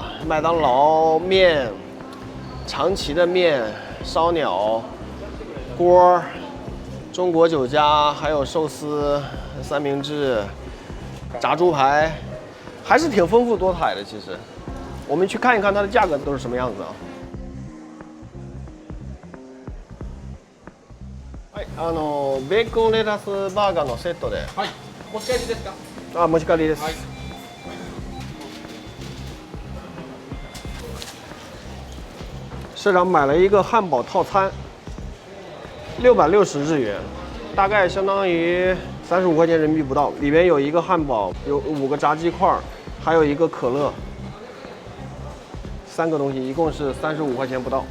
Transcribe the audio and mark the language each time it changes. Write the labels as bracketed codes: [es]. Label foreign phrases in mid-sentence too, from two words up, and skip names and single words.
[zh] 麦当劳面、长崎的面、烧鸟、锅、中国酒家，还有寿司、三明治、炸猪排，还是挺丰富多彩的。其实，我们去看一看它的价格都是什么样子啊！ [ja] はい、ベーコンレタスバーガーのセットで。はい。持ち帰りですか？あ、持ち帰りです。はい。 [zh] 社长买了一个汉堡套餐，660日元，大概相当于35块钱人民币不到。里边有一个汉堡，有5个炸鸡块，还有一个可乐，3个东西，一共是35块钱不到。